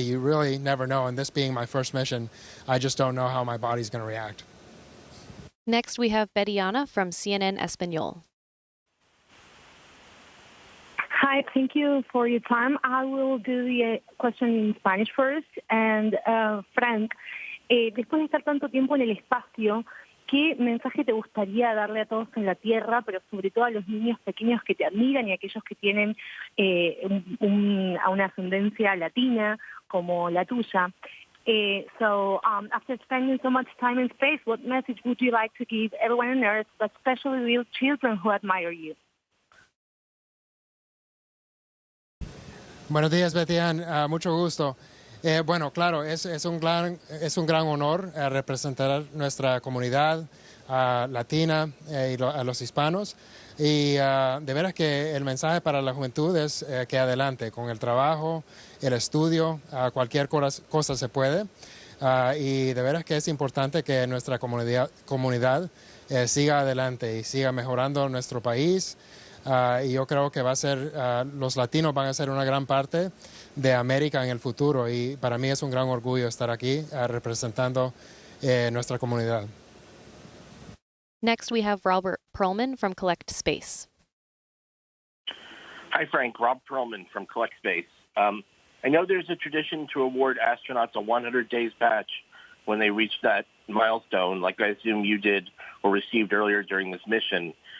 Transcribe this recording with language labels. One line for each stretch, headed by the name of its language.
English: You really never know. And this being my first mission, I just don't know how my body's going to react. Next, we have Betiana from CNN Espanol. Hi, thank you for your time. I will do the question in Spanish first.
Spanish: And Frank, después de estar tanto tiempo en el espacio, ¿qué mensaje te gustaría darle a todos en la Tierra, pero sobre todo a los niños pequeños que te admiran y a aquellos que tienen una ascendencia latina como la tuya?
English: After spending so much time in space, what message would you like to give everyone on Earth, but especially little children who admire you?
Spanish: Buenos días, Betian. Mucho gusto. Bueno, claro, es un gran honor representar nuestra comunidad latina y a los hispanos. Y de veras que el mensaje para la juventud es que adelante con el trabajo, el estudio, cualquier cosa se puede. Y de veras que es importante que nuestra comunidad siga adelante y siga mejorando nuestro país. Y yo creo que los latinos van a ser una gran parte de América en el futuro, y para mí es un gran orgullo estar aquí representando nuestra comunidad.
English: Next, we have Robert Perlman from Collect Space. Hi, Frank. Rob Perlman from Collect Space. I know there's a tradition to award astronauts a 100 days patch when they reach that milestone, like I assume you did or received earlier during this mission.